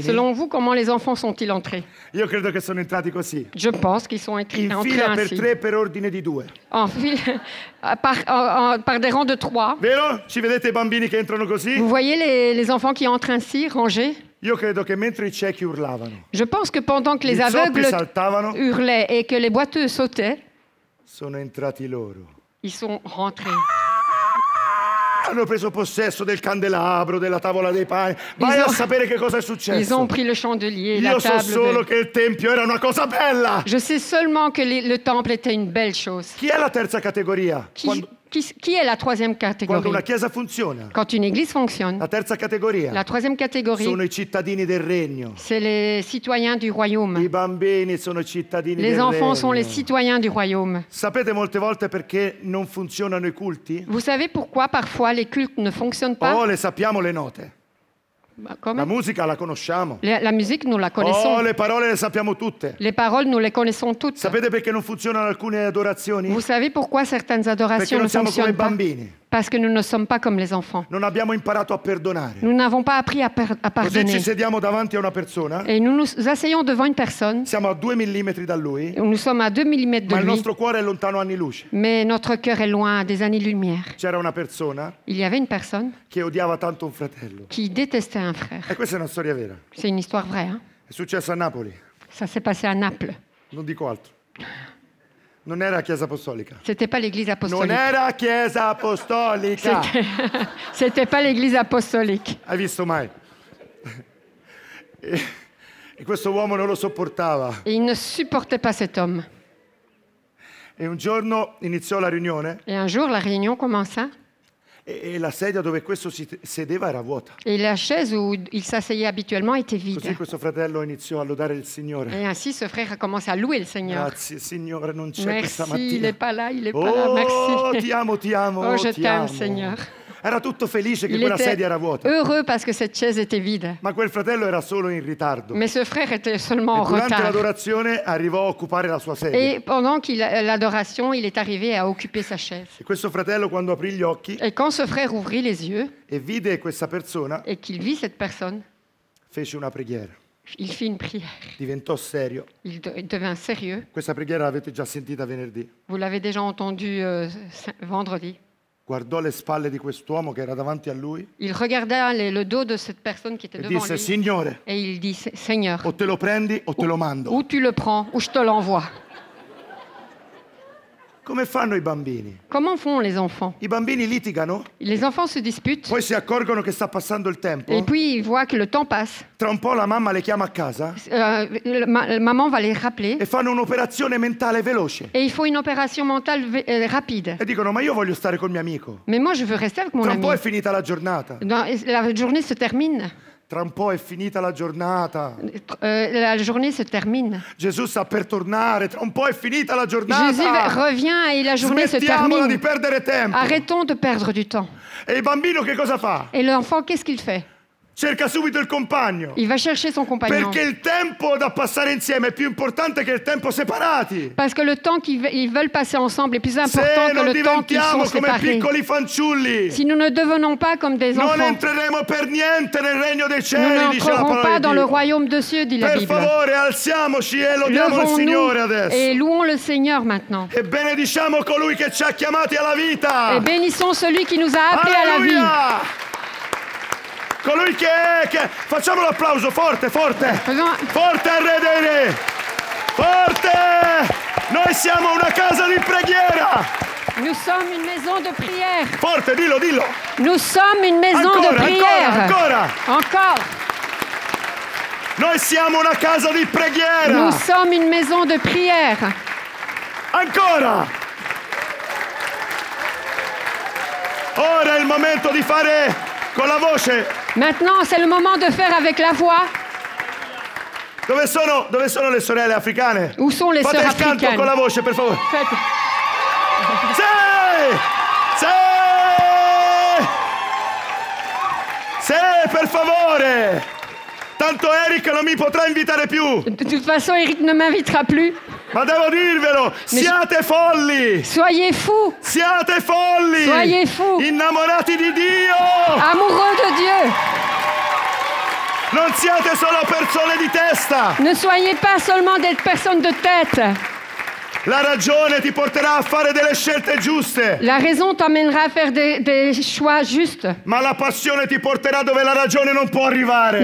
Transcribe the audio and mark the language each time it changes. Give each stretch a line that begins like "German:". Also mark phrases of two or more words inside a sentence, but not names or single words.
French: Selon vous, comment les enfants sont-ils entrés?
Italian: Io credo che sono entrati così.
French: Je pense qu'ils sont
Italian: In
French: entrés
Italian: fila per
French: ainsi.
Italian: 3 per ordine di 2.
French: En file, par des rangs de 3.
Italian: Vero? Ci vedete i bambini che entrano così?
French: Vous voyez les enfants qui entrent ainsi, rangés?
Italian: Io credo che mentre i ciechi urlavano,
French: Je pense que pendant que les
Italian: gli zoppi
French: aveugles
Italian: saltavano,
French: hurlaient et que les boiteux sautaient,
Italian: sono entrati loro.
French: ils sont rentrés.
Italian: Hanno preso possesso del candelabro, della tavola dei pani. Vai a sapere che cosa è
French: Ils ont
Italian: successo.
French: pris le chandelier, la
Italian: Io so
French: table.
Italian: solo che il tempio era una cosa bella.
French: Je sais seulement que le temple était une belle chose.
Italian: Chi è la terza categoria?
French: Qui est la troisième
Italian: Quando
French: catégorie?
Italian: una chiesa funziona.
French: Quand une église fonctionne,
Italian: La terza categoria
French: la troisième catégorie,
Italian: sono i cittadini del regno.
French: c'est les citoyens du royaume.
Italian: I bambini sono i cittadini
French: Les
Italian: del
French: enfants sont les
Italian: regno.
French: citoyens du royaume.
Italian: Sapete molte volte perché non funzionano i culti?
French: Vous savez pourquoi parfois les cultes ne fonctionnent pas?
Italian: Oh, le sappiamo le note.
French: Bah,
Italian: La
French: comment?
Italian: musica la conosciamo.
French: La musique, nous la Oh, connaissons.
Italian: le parole le sappiamo tutte.
French: Les paroles, nous les connaissons toutes.
Italian: Sapete perché non funzionano alcune adorazioni?
French: Vous savez pourquoi certaines
Italian: Perché
French: adorations ne
Italian: non siamo come i
French: fonctionnent pas?
Italian: bambini.
French: Parce que nous ne sommes pas comme les enfants.
Italian: Non abbiamo imparato a perdonare.
French: Nous n'avons pas appris à
Italian: Così ci
French: pardonner.
Italian: sediamo davanti a una persona,
French: Et nous nous asseyons devant une personne,
Italian: siamo a 2 millimetri da lui,
French: nous sommes à 2 mm de
Italian: ma il
French: lui,
Italian: nostro cuore è lontano anni luce.
French: mais notre cœur est loin, à des années-lumière.
Italian: C'era una persona
French: Il y avait une personne
Italian: che odiava tanto un fratello.
French: qui détestait un frère.
Italian: E questa è una storia vera.
French: C'est une histoire vraie. Hein?
Italian: È successo a Napoli.
French: Ça s'est passé à Naples.
Italian: Non dico altro. Non era Chiesa Apostolica.
French: C'était pas l'église
Italian: Non
French: apostolique.
Italian: era Chiesa Apostolica.
French: C'était pas l'église apostolique.
Italian: Hai visto mai? E questo uomo non lo sopportava.
French: Et il ne supportait pas cet homme.
Italian: E un giorno iniziò la riunione
French: Et un jour, la réunion commença.
Italian: e la sedia dove questo si sedeva era vuota.
French: Et la chaise où il s'asseyait habituellement était vide.
Italian: Così questo fratello iniziò a lodare il Signore.
French: Et ainsi, ce frère a commencé à louer le Seigneur.
Italian: Grazie Signore, non c'è
French: Merci,
Italian: questa
French: il
Italian: mattina.
French: n'est pas là, il n'est pas là. Oh, Merci.
Italian: ti amo, ti amo.
French: Oh, je
Italian: ti
French: t'aime,
Italian: amo.
French: Seigneur.
Italian: Era tutto felice che
French: Il
Italian: quella
French: était
Italian: sedia era vuota.
French: heureux parce que cette chaise était vide.
Italian: Ma quel fratello era solo in ritardo.
French: Mais ce frère était seulement
Italian: E
French: en
Italian: durante
French: retard.
Italian: l'adorazione arrivò a occupare la sua sedia.
French: Et pendant l'adoration, il est arrivé à occuper sa chaise.
Italian: E questo fratello, quando aprì gli occhi
French: Et quand ce frère ouvrit les yeux
Italian: e vide questa persona,
French: et qu'il vit cette personne,
Italian: fece una preghiera.
French: il fit une prière.
Italian: Diventò serio.
French: Il devint sérieux.
Italian: Questa preghiera l'avete già sentita venerdì.
French: Vous l'avez déjà entendu vendredi.
Italian: Guardò le spalle di quest'uomo che era davanti a lui
French: Il regarda le dos de cette personne qui était
Italian: e
French: devant
Italian: disse:
French: lui.
Italian: Signore,
French: Et il dit, Seigneur,
Italian: o te lo prendi o te lo mando.
French: ou tu le prends, ou je te l'envoie.
Italian: Come fanno i bambini?
French: Comment font les enfants?
Italian: I bambini litigano,
French: Les enfants se disputent,
Italian: poi si accorgono che sta passando il
French: et
Italian: tempo.
French: puis ils voient que le temps passe.
Italian: Tra un po' la mamma le chiama a casa
French: Maman va les rappeler.
Italian: e fanno un'operazione mentale veloce.
French: Et il faut une opération mentale rapide.
Italian: E dicono: ma io voglio stare col mio amico.
French: Mais moi, je veux rester avec mon
Italian: Tra un
French: ami.
Italian: po' è finita la giornata.
French: La journée se termine.
Italian: Tra un po' è finita la giornata.
French: La journée se termine.
Italian: Gesù sta per tornare. Tra un po' è finita la
French: Jésus
Italian: giornata.
French: revient et la journée se
Italian: Smettiamola di
French: termine.
Italian: perdere tempo.
French: Arrêtons de perdre du temps.
Italian: E il bambino che cosa fa?
French: Et l'enfant, qu'est-ce qu'il fait?
Italian: Cerca subito il compagno.
French: Il va chercher son compagnon.
Italian: Perché il tempo da passare insieme è più importante che il tempo separati.
French: Parce que le temps qu'ils veulent passer ensemble est plus
Italian: Se
French: important que
Italian: non
French: le temps qu'ils sont
Italian: diventiamo come
French: séparés.
Italian: piccoli fanciulli,
French: Si nous ne devenons pas comme des
Italian: non
French: enfants,
Italian: entreremo per niente nel regno dei
French: nous
Italian: cieli, dice la
French: n'entrerons
Italian: parola
French: pas
Italian: di
French: dans le
Italian: Dio.
French: royaume de cieux, dit la
Italian: Per
French: Bible.
Italian: favore, alziamoci e lodiamo il Signore
French: Levons-nous
Italian: adesso.
French: et louons le Seigneur maintenant.
Italian: E benediciamo colui che ci ha chiamati alla vita.
French: Et bénissons celui qui nous a appelés à la vie.
Italian: Alleluia! Colui che facciamo l'applauso forte, forte. Forte al Re dei Re. Forte! Noi siamo una casa di preghiera.
French: Nous sommes une maison de prière.
Italian: Forte, dillo, dillo.
French: Nous sommes une maison
Italian: Ancora,
French: de prière.
Italian: ancora.
French: Encore.
Italian: Noi siamo una casa di preghiera.
French: Nous sommes une maison de prière.
Italian: Ancora. Ora è il momento di fare con la voce.
French: Maintenant, c'est le moment de faire avec la voix.
Italian: Dove sono le sorelle africane?
French: Où sont les
Italian: Fate
French: sœurs
Italian: il canto
French: africaines?
Italian: con la voce, per favore.
French: Faites-
Italian: Sì, per favore. Tanto Eric non mi potrà invitare più.
French: De toute façon, Eric ne m'invitera plus.
Italian: Ma devo dirvelo, siate folli.
French: Soyez fous,
Italian: Siate folli.
French: Soyez fous.
Italian: Innamorati di Dio.
French: amoureux de Dieu.
Italian: Non siate solo persone di testa.
French: Ne soyez pas seulement des personnes de tête.
Italian: La ragione ti porterà a fare delle scelte giuste.
French: La raison t'emmènera à faire des choix justes.
Italian: Ma la passione ti porterà dove la ragione non può arrivare.